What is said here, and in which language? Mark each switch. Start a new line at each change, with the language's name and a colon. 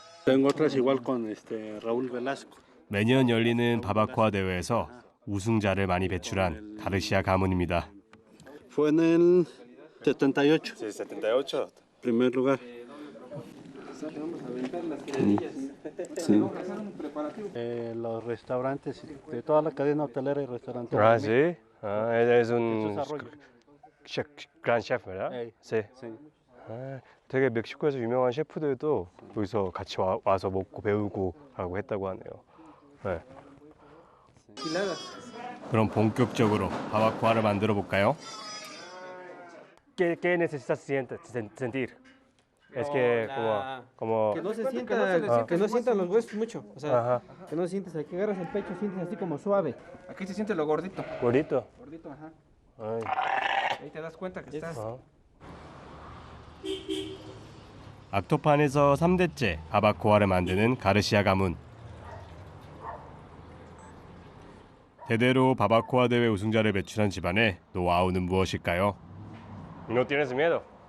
Spanish: Tengo otras igual con Raúl Velasco.
Korean: 매년 열리는 바바코아 대회에서 우승자를 많이 배출한 가르시아 가문입니다.
Spanish: Fue en el 78. sí, 78. Primer lugar. Los restaurantes de toda la cadena hotelera y restaurante. Ah, sí. Ah, es un Jesús Arroyo. gran chef, ¿verdad?
Korean: 네.
Spanish: Sí. Sí.
Korean: 아, 되게 멕시코에서 유명한 셰프들도 여기서 같이 와서 먹고 배우고 하고 했다고 하네요. 네. 그럼 본격적으로 바바코아를 만들어 볼까요?
Spanish: ¿Qué necesitas sentir? Es que como Que no se sienta, que no sientan los huesos mucho. O sea, Ajá. que no sientes, aquí agarras el pecho, sientes así como suave. Aquí se siente lo gordito. gordito. Gordito, ajá. Ay, Ahí te das cuenta que estás. ajá.
Korean: 악토판에서 3대째 바바코아를 만드는 가르시아 가문. 대대로 바바코아 대회 우승자를 배출한 집안의 노하우는 무엇일까요?
Spanish: No tienes miedo.